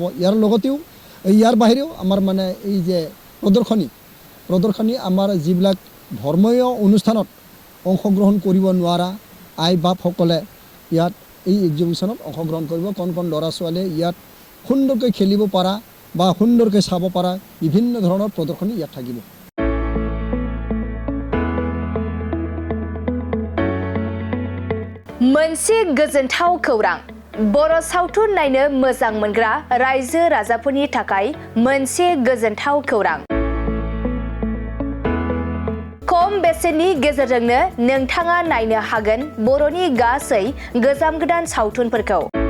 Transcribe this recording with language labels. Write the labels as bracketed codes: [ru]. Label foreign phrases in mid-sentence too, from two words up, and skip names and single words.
[as] ইয়াৰ লগতেও ইয়াৰ বাহিৰেও আমাৰ মানে এই যে প্ৰদৰ্শনী আমাৰ যিবিলাক ধৰ্মীয় অনুষ্ঠানত অংশগ্ৰহণ কৰিব নোৱাৰা আই বাপসকলে ইয়াত এই এক্সিবিশ্যনত অংশগ্ৰহণ কৰিব। কণ ল'ৰা ছোৱালীয়ে ইয়াত সুন্দৰকৈ খেলিব পৰা বা সুন্দৰকৈ চাব পৰা বিভিন্ন ধৰণৰ প্ৰদৰ্শনী ইয়াত থাকিব। [brx] मोनसे गोजोनथाव खौरां बर' सावथुन नायनो मोजां मोनग्रा रायजो राजाफोरनि थाखाय मोनसे गोजोनथाव खौरां। खम बेसेननि गेजेरजोंनो नोंथाङा नायनो हागोन बर'नि गासै गोजाम गोदान सावथुनफोरखौ।